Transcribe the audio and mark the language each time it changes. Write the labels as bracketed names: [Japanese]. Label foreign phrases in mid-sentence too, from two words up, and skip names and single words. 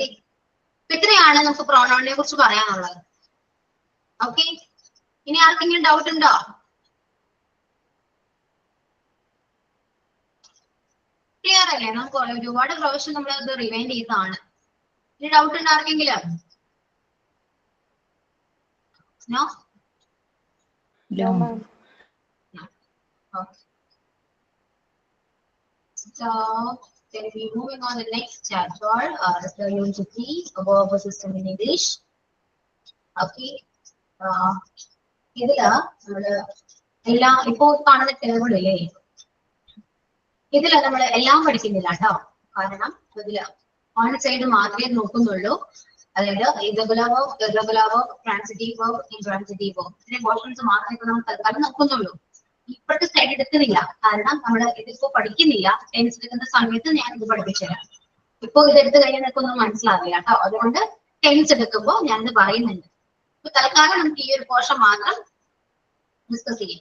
[Malayalam] ഇത്രയാണ് നമുക്ക് പ്രോണൗണിനെ കുറിച്ച് പറയാനുള്ളത്. ഓക്കെ. ഇനി ആർക്കെങ്കിലും ഡൗട്ട് ഉണ്ടോ? ക്ലിയർ അല്ലേ? നമുക്ക് ഒരുപാട് പ്രാവശ്യം നമ്മൾ അത് റിവൈൻഡ് ചെയ്തതാണ്. ഇനി ഡൗട്ട് ഉണ്ടോ ആർക്കെങ്കിലും? [English] നോ? No, ma'am. Okay. So then we moving on the next chapter, the unit 3, verb system in English. Okay. [Malayalam] ഇതില് നമ്മള് എല്ലാം ഇപ്പോ കാണുന്ന ടേബിളില്ലേ, ഇതില് നമ്മൾ എല്ലാം പഠിക്കുന്നില്ല കേട്ടോ. കാരണം ഇതില് [English] on side [Malayalam] മാത്രമേ നോക്കുന്നുള്ളൂ. അതായത് [English] irregular verb, irregular verb, transitive verb, intransitive verb. [Malayalam] ഇതിന്റെ പോർഷൻസ് മാത്രമേ ഇപ്പൊ നമ്മൾ തൽക്കാലം നോക്കുന്നുള്ളൂ. ഇപ്പോഴത്തെ സൈഡ് എടുക്കുന്നില്ല. കാരണം നമ്മൾ ഇതിപ്പോ പഠിക്കുന്നില്ല. ടെൻസ് എടുക്കുന്ന സമയത്ത് ഞാൻ ഇത് പഠിപ്പിച്ചുതരാം. ഇപ്പൊ ഇതെടുത്ത് കഴിഞ്ഞാൽ നിനക്കൊന്നും മനസ്സിലാവില്ല കേട്ടോ. അതുകൊണ്ട് ടെൻസ് എടുക്കുമ്പോൾ ഞാൻ ഇത് പറയുന്നുണ്ട്. ഇപ്പൊ തൽക്കാലം നമുക്ക് ഈ ഒരു പോർഷൻ മാത്രം ഡിസ്കസ് ചെയ്യാം.